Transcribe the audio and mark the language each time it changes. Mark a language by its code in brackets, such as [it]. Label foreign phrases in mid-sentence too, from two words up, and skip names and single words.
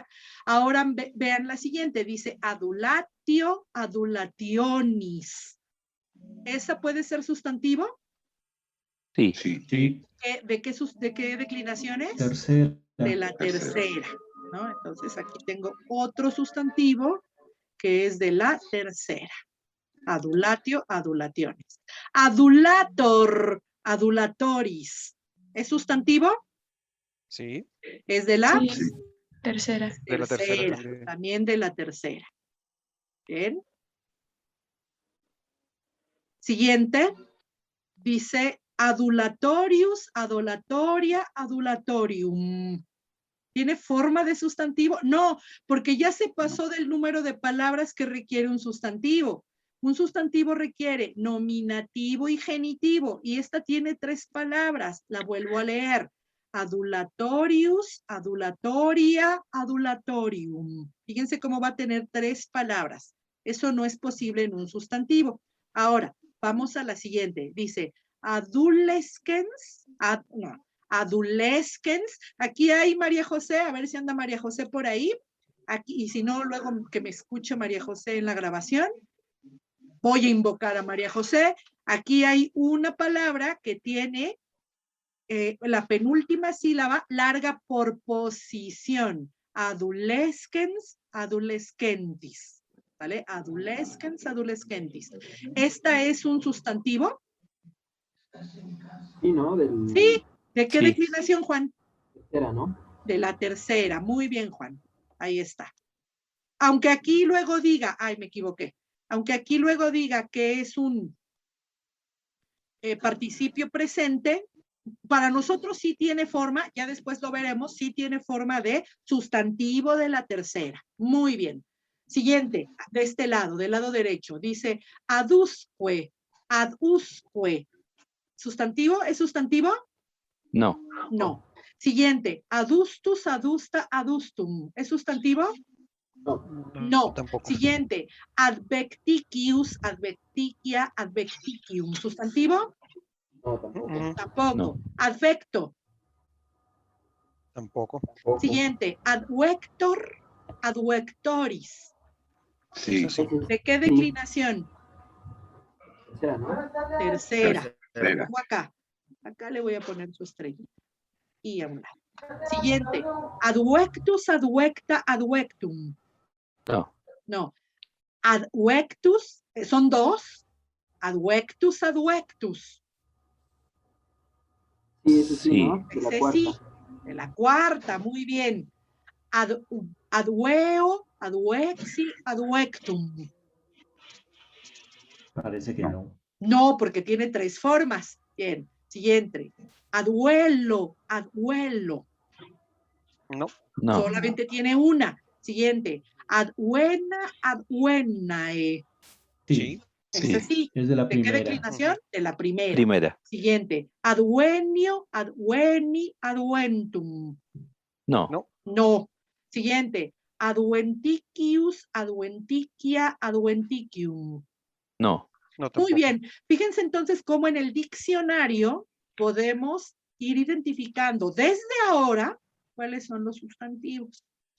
[es] Ahora vean la siguiente, dice [la] adulatio, adulationis. [es] ¿Esa puede ser sustantivo? Sí. Sí. ¿De qué declinaciones? Tercera. De la tercera, ¿no? Entonces aquí tengo otro sustantivo que es de la tercera. [la] Adulatio, adulationes. Adulator, adulatoris. [es] ¿Es sustantivo? Sí. ¿Es de la? Sí, tercera. De la tercera también de la tercera. Bien. Siguiente. Dice [la] adulatorius, adulatoria, adulatorium. [es] ¿Tiene forma de sustantivo? No, porque ya se pasó del número de palabras que requiere un sustantivo. Un sustantivo requiere nominativo y genitivo, y esta tiene 3 palabras. La vuelvo a leer. [la] Adulatorius, adulatoria, adulatorium. [es] Fíjense cómo va a tener 3 palabras. Eso no es posible en un sustantivo. Ahora, vamos a la siguiente. Dice, [la] adolescens, adolescens. [es] Aquí hay María José, a ver si anda María José por ahí. Aquí, y si no, luego que me escuche María José en la grabación. Voy a invocar a María José. Aquí hay una palabra que tiene la penúltima sílaba larga por posición. [la] Adolescens, adolescentis. [es] ¿Vale? [la] Adolescens, adolescentis. [es] ¿Esta es un sustantivo? Sí, ¿no? Sí. ¿De qué Sí. declinación, Juan? Tercera, ¿no? De la tercera. Muy bien, Juan. Ahí está. Aunque aquí luego diga, ay, me equivoqué. Aunque aquí luego diga que es un participio presente, para nosotros sí tiene forma, ya después lo veremos, sí tiene forma de sustantivo de la tercera. Muy bien. Siguiente, de este lado, del lado derecho, dice [la] adusque, adusque. [es] ¿Sustantivo? ¿Es sustantivo? No. No. Siguiente, [la] adustus, adusta, adustum. [es] ¿Es sustantivo? No. Tampoco. Siguiente, [la] advecticius, advecticia, advecticium. [es] ¿Sustantivo? No, tampoco. Tampoco. No. Advecto. Tampoco. Siguiente, [la] advector, advectoris. [es] Sí. ¿De qué declinación? Tercera, ¿no? Tercera. Tercera. Ojo acá. Acá le voy a poner su estrellita. Y a un lado. Siguiente, [la] advectus, advecta, advectum. [es] No. No. Advectus, son 2. [la] Advectus, advectus. [es] Sí, ese sí, Sí. ¿no? De la Ese cuarta. sí. De la cuarta, muy bien. [la] Adveo, advexi, advectum. [es] Parece que no. No, porque tiene 3 formas. Bien. Siguiente. [la] Aduelo, aduelo. [es] No. No. Solamente tiene una. Siguiente. [la] Adbuena, adbuenae. [es] Sí. Ese sí. Es de la ¿De qué primera. declinación? De la primera. Primera. Siguiente. [la] Advenio, adveni, adventum. [es] No. No. No. Siguiente. [la] Adventicius, adventicia, adventicium. [es] No. No, Muy tampoco. bien. Fíjense entonces cómo en el diccionario podemos ir identificando desde ahora cuáles son los sustantivos.